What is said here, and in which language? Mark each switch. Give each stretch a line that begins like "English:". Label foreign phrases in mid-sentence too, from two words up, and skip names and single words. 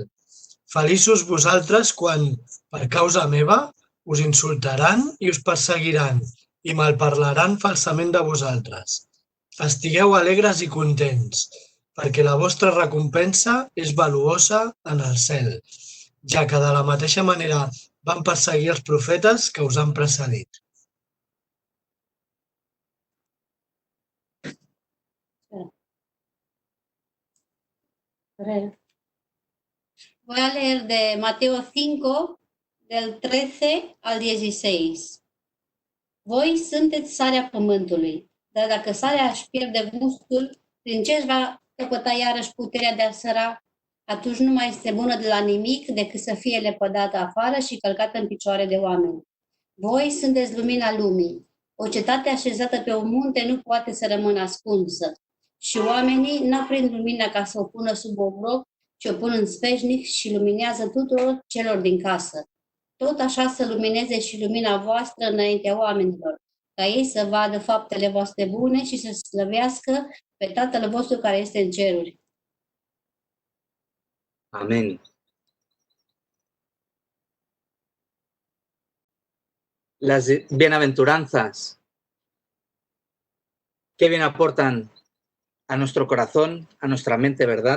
Catalan: Feliços vosaltres quan, per causa meva, us insultaran i us perseguiran i malparlaran falsament de vosaltres. Estigueu alegres i contents, perquè la vostra recompensa és valuosa en el cel, ja que de la mateixa manera van perseguir els profetes que us han precedit.
Spanish: Voy a leer de Mateo 5, del 13 al 16.
Romanian: Voi sunteți sarea pământului, dar dacă sarea își pierde gustul, prin ce își va căpăta iarăși puterea de a săra? Atunci nu mai este bună de la nimic decât să fie lepădată afară și călcată în picioare de oameni. Voi sunteți lumina lumii. O cetate așezată pe un munte nu poate să rămână ascunsă. Și oamenii n-aprind lumina ca să o pună sub obroc, ci o pun în sfeșnic și luminează tuturor celor din casă. Tot așa să lumineze și lumina voastră înaintea oamenilor, ca ei să vadă faptele voastre bune și să slăvească pe Tatăl vostru care este în ceruri.
Spanish: Amén. Las bienaventuranzas, qué bien aportan a nuestro corazón, a nuestra mente, ¿verdad?